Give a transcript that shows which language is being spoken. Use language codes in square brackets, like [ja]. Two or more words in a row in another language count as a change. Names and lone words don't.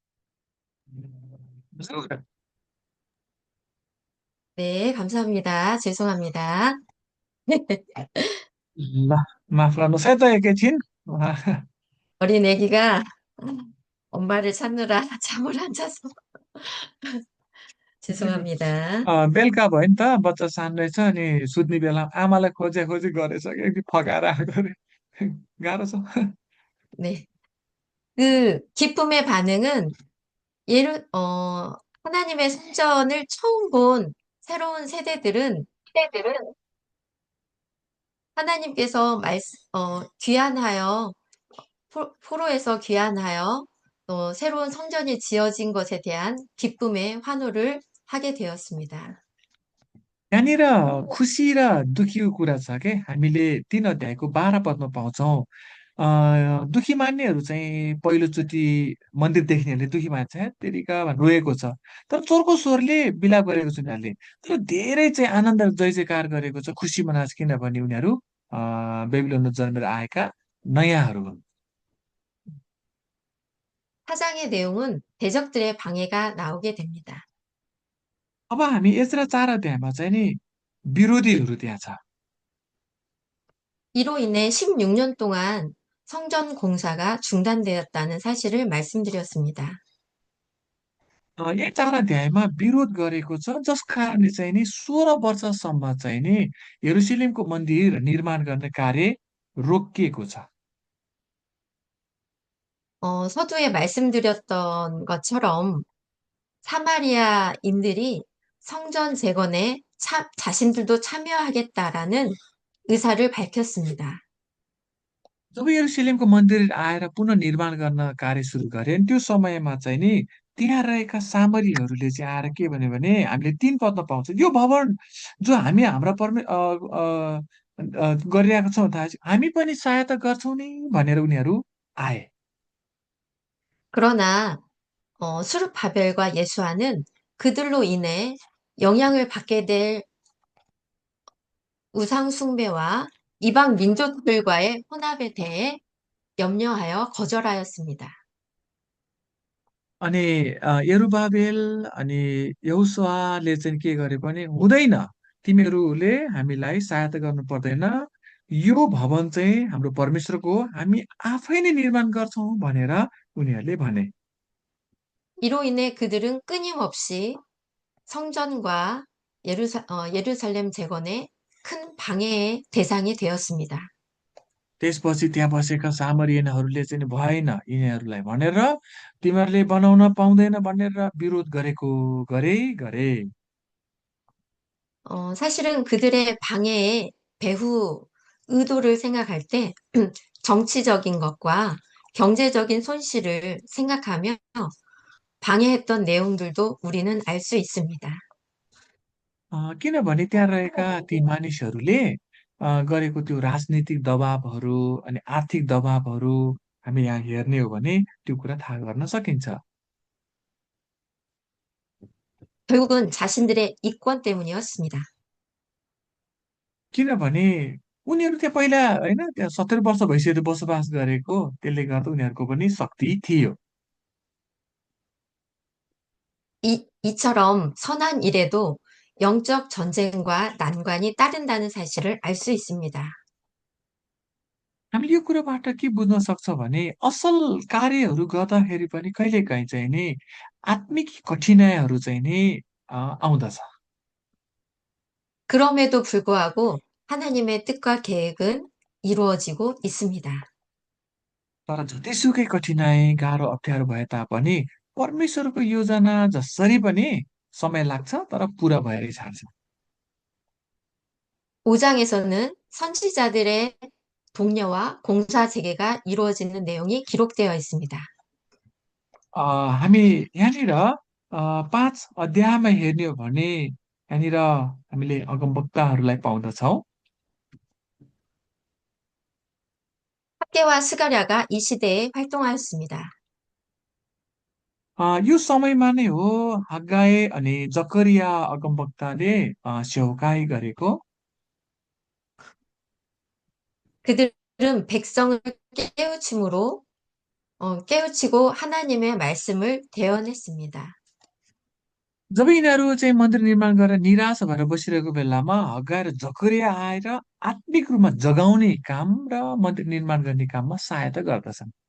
[ko] 네, 감사합니다. 죄송합니다. [ne] ल माफ गर्नुहोस् है त एकैछिन [ko] 어린 애기가 엄마를 찾느라 잠을 안 자서 죄송합니다. [ne] बेलुका भयो नि त बच्चा सानो रहेछ अनि सुत्ने बेला आमालाई खोजे खोजी गरेछ कि फकाएर आएको अरे गाह्रो छ। [ko] 네. 그 기쁨의 반응은 하나님의 성전을 처음 본 새로운 세대들은 하나님께서 귀환하여 포로에서 귀환하여 새로운 성전이 지어진 것에 대한 기쁨의 환호를 하게 되었습니다. [ne] यहाँनिर खुसी र दुखीको कुरा छ के हामीले 3 अध्यायको 12 पदमा पाउँछौँ। दुखी मान्नेहरू चाहिँ पहिलोचोटि मन्दिर देख्नेहरूले दुखी मान्छ "हे तेरिका" भनेर रोएको छ। तर चोरको स्वरले बिलाप गरेको छ उनीहरूले। तर धेरै चाहिँ आनन्द र जय जयकार गरेको छ, खुसी मनाएको छ किनभने उनीहरू बेबिलोनमा जन्मेर आएका नयाँहरू हुन्। [ko] 사장의 내용은 대적들의 방해가 나오게 됩니다. [ne] अब हामी एस्रा 4 अध्यायमा चाहिँ नि विरोधीहरू त्यहाँ छ। [ko] 이로 인해 16년 동안 성전 공사가 중단되었다는 사실을 말씀드렸습니다. [ne] यही 4 अध्यायमा विरोध गरेको छ जस कारणले चाहिँ नि 16 वर्षसम्म चाहिँ नि यरुसलेमको मन्दिर निर्माण गर्ने कार्य रोकिएको छ। [ko] 서두에 말씀드렸던 것처럼 사마리아인들이 성전 재건에 자신들도 참여하겠다라는 의사를 밝혔습니다. [ne] जब यरुसलेमको मन्दिर आएर पुनः निर्माण गर्न कार्य सुरु गरे अनि त्यो समयमा चाहिँ नि त्यहाँ रहेका सामरीहरूले चाहिँ आएर के भन्यो भने हामीले 3 पदमा पाउँछ यो भवन जो हामी हाम्रा गरिरहेको छौँ थाहा छ हामी पनि सहायता गर्छौँ नि भनेर उनीहरू आए। [ko] 그러나 수르바벨과 예수아는 그들로 인해 영향을 받게 될 우상 숭배와 이방 민족들과의 혼합에 대해 염려하여 거절하였습니다. [ne] अनि यरुबाबेल अनि यहोशुवाले चाहिँ के गरे भने हुँदैन, तिमीहरूले हामीलाई सहायता गर्नु पर्दैन, यो भवन चाहिँ हाम्रो परमेश्वरको हो, हामी आफै नै निर्माण गर्छौँ भनेर उनीहरूले भने। [ko] 이로 인해 그들은 끊임없이 성전과 예루살렘 재건에 큰 방해의 대상이 되었습니다. [ne] त्यसपछि त्यहाँ बसेका सामरियनहरूले चाहिँ भएन यिनीहरूलाई भनेर, तिमीहरूले बनाउन पाउँदैन भनेर विरोध गरेको गरे। [ko] 사실은 그들의 방해의 배후 의도를 생각할 때 정치적인 것과 경제적인 손실을 생각하며 방해했던 내용들도 우리는 알 수 있습니다. [ne] किनभने त्यहाँ रहेका ती मानिसहरूले गरेको त्यो राजनीतिक दबावहरू अनि आर्थिक दबावहरू हामी यहाँ हेर्ने हो भने त्यो कुरा थाहा गर्न सकिन्छ। [ko] 결국은 자신들의 이권 때문이었습니다. [ne] किनभने उनीहरू त्यहाँ पहिला होइन त्यहाँ 70 वर्ष भइसक्यो बसोबास गरेको, त्यसले गर्दा उनीहरूको पनि शक्ति थियो। [ko] 이처럼 선한 일에도 영적 전쟁과 난관이 따른다는 사실을 알 수 있습니다. [ne] हामीले यो कुरोबाट के बुझ्न सक्छौँ भने असल कार्यहरू गर्दाखेरि पनि कहिलेकाहीँ चाहिँ नि आत्मिक कठिनाइहरू चाहिँ नि आउँदछ। [ko] 그럼에도 불구하고 하나님의 뜻과 계획은 이루어지고 있습니다. [ne] तर जतिसुकै कठिनाइ गाह्रो अप्ठ्यारो भए तापनि परमेश्वरको योजना जसरी पनि समय लाग्छ तर पुरा भएरै छाड्छ। [ko] 5장에서는 선지자들의 독려와 공사 재개가 이루어지는 내용이 기록되어 있습니다. [ne] हामी यहाँनिर 5 अध्यायमा हेर्ने हो भने यहाँनिर हामीले अगमवक्ताहरूलाई पाउँदछौँ। [ko] 학개와 스가랴가 이 시대에 활동하였습니다. [ne] यो समयमा नै हो हग्गाई अनि जकरिया अगमवक्ताले सेवकाई गरेको। [ko] 그들은 백성을 깨우침으로 깨우치고 하나님의 말씀을 대언했습니다. [ne] जब यिनीहरू चाहिँ मन्दिर निर्माण गरेर निराश भएर बसिरहेको बेलामा हग्गाई र जकरिया आएर आत्मिक रूपमा जगाउने काम र मन्दिर निर्माण गर्ने काममा सहायता गर्दछन्।